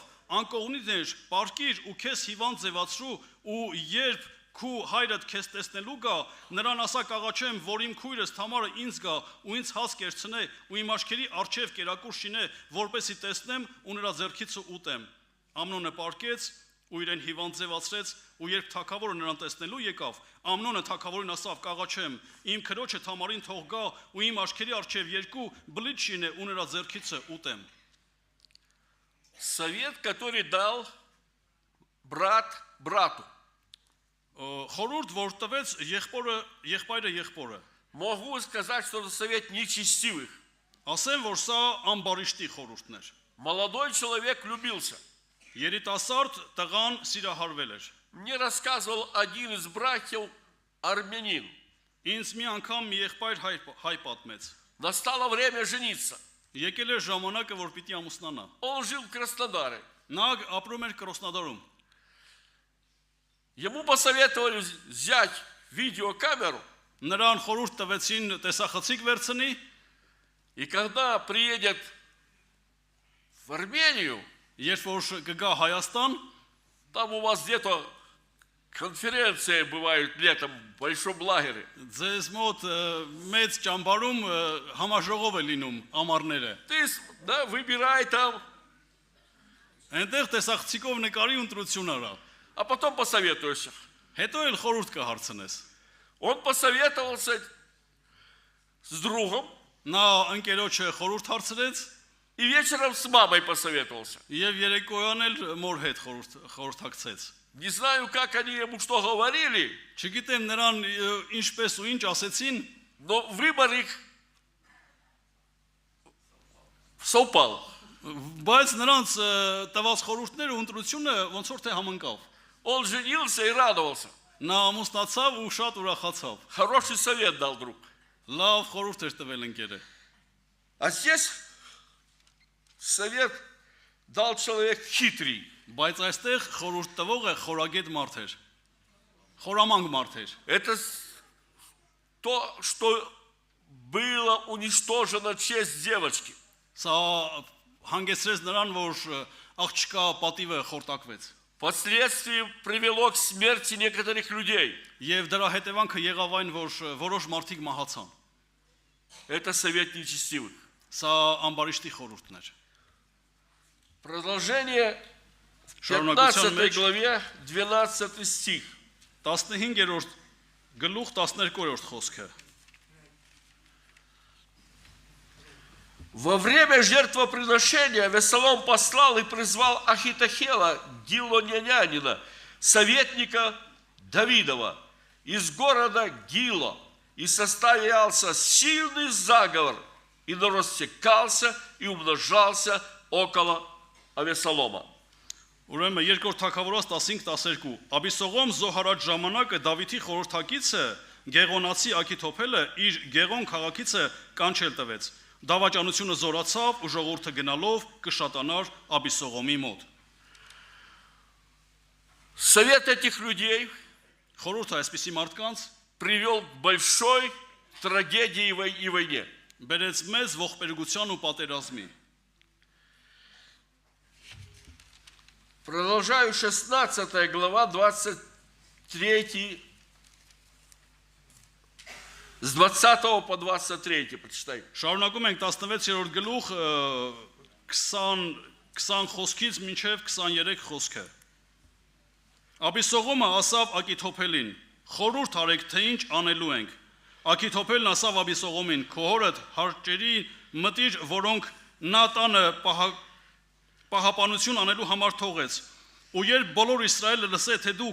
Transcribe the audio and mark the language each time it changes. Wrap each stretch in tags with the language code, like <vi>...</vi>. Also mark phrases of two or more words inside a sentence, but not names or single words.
<hy>«Անկողնիներ, պարկիր ու քեզ հիվանդ ձևացրու ու երբ քու հայրդ քեզ տեսնելու գա, նրան ասա կաղաչեմ, որ իմ քույրս Թամարը ինձ գա ու ինձ հաց կերցնե ու իմ աչքերի առջև կերակուր շինե, որպեսի տեսնեմ ու նրա ձեռքից ուտեմ։ Ամնոնը պարկեց ու իրեն հիվանդ ձևացրեց ու երբ թագավորը նրան տեսնելու եկավ, Ամնոնը թագավորին ասավ կաղաչեմ, իմ քրոջը Թամարին թող գա ու իմ աչքերի առջև երկու բլիթ շինե ու նրա ձեռքից ուտեմ։</hy> <ru>Совет, который дал брат брату.</ru> <hy>Խորհուրդ որ տվեց եղբայրը եղբորը։</hy> <ru>Могу сказать, что это совет нечестивых.</ru> <hy>Ասեմ, որ սա ամբարիշտի խորհուրդն էր։</hy> <ru>Молодой человек влюбился.</ru> <hy>Երիտասարդ տղան սիրահարվել էր։</hy> <ru>Мне рассказывал один из братьев армянин.</ru> <hy>Ինձ մի անգամ մի եղբայր հայ պատմեց։</hy> <ru>Настало время жениться.</ru> <hy>Եկել էր ժամանակը, որ պիտի ամուսնանա։</hy> <ru>Он жил в Краснодаре.</ru> <hy>Նա ապրում էր Կրոսնադարում։</hy> <ru>Ему посоветовали взять видеокамеру.</ru> <hy>Նրան խորհուրդ տվեցին տեսախցիկ վերցնի,</hy> <ru>И когда приедет в Армению,</ru> <hy>երբ որ կգա Հայաստան,</hy> <ru>там у вас где-то конференции бывают летом в большом лагере.</ru> <hy>ձեզ մոտ մեծ ճամբարում համաժողով է լինում ամառները։</hy> <ru>Ты выбирай там,</ru> <hy>Այնտեղ տեսախցիկով նկարի ընտրություն արա։</hy> <ru>а потом посоветуешься.</ru> <hy>Հետո էլ խորհուրդ կհարցնես։</hy> <ru>Он посоветовался с другом</ru> <hy>Նա ընկերոջը խորհուրդ հարցրեց</hy> <ru>и вечером с мамой посоветовался.</ru> <hy>եւ երեկոյան էլ մոր հետ խորհրդակցեց։</hy> <ru>Не знаю, как они ему что говорили,</ru> <hy>Չգիտեմ նրան ինչպես ու ինչ ասեցին,</hy> <ru>но выбор их совпал.</ru> <hy>բայց նրանց տված խորհուրդները ու ընտրությունը ոնց որ թե համընկավ։</hy> <ru>Он женился и радовался.</ru> <hy>Նա ամուսնացավ ու շատ ուրախացավ։</hy> <ru>Хороший совет дал друг.</ru> <hy>Լավ խորհուրդ էր տվել ընկերը։</hy> <ru>А здесь совет дал человек хитрый.</ru> <hy>Բայց այստեղ խորհուրդ տվողը խորագետ մարդ էր։ Խորամանկ մարդ էր։</hy> <ru>Это то, что было уничтожено честь девочки.</ru> <hy>Սա հանգեցրեց նրան, որ աղջկա պատիվը խորտակվեց։</hy> <ru>Впоследствии привело к смерти некоторых людей.</ru> <hy>Եվ դրա հետևանքը եղավ այն, որ որոշ մարդիկ մահացան։</hy> <ru>Это совет нечестивых.</ru> <hy>Սա ամբարիշտի խորհուրդն էր։</hy> <ru>Продолжение в</ru> <hy>Շարունակության</hy> <ru>15 главе, 12 стих.</ru> <hy>15-րդ գլուխ 12-րդ խոսքը։</hy> <ru>Во время жертвоприношения Авесолом послал и призвал Ахитохела, гилонянина, советника Давидова, из города Гило, и состоялся сильный заговор, и народ стекался и умножался около Авесолома.</ru> <hy>Ուրեմն երկրորդ թագավորաց 15-12 Աբիսողոմ զոհարած ժամանակը Դավիթի խորհրդակիցը Գեղոնացի Աքիթոփելը իր Գեղոն քաղաքիցը կանչել տվեց։ Դավաճանությունը զորացավ ու ժողովուրդը գնալով կշատանար Աբիսողոմի մոտ։</hy> <ru>Совет этих людей</ru> <hy>Խորհուրդը այսպիսի մարդկանց</hy> <ru>привел к большой трагедии и войне.</ru> <hy>բերեց մեծ ողբերգության ու պատերազմի։</hy> <ru>Продолжаю 16 глава, 23, с 20 по 23, почитай.</ru> <hy>Շարունակում ենք 16-րդ գլուխ 20 խոսքից մինչև 23 խոսքը։ Աբիսողոմը ասավ Աքիթոփելին. խորհուրդ արեք, թե ինչ անելու ենք։ Աքիթոփելն ասավ Աբիսողոմին. քո հորդ հարճերի մտիր, որոնք նա տանը պահապանություն անելու համար թողեց։ Ու երբ բոլոր Իսրայելը լսե, թե դու</hy>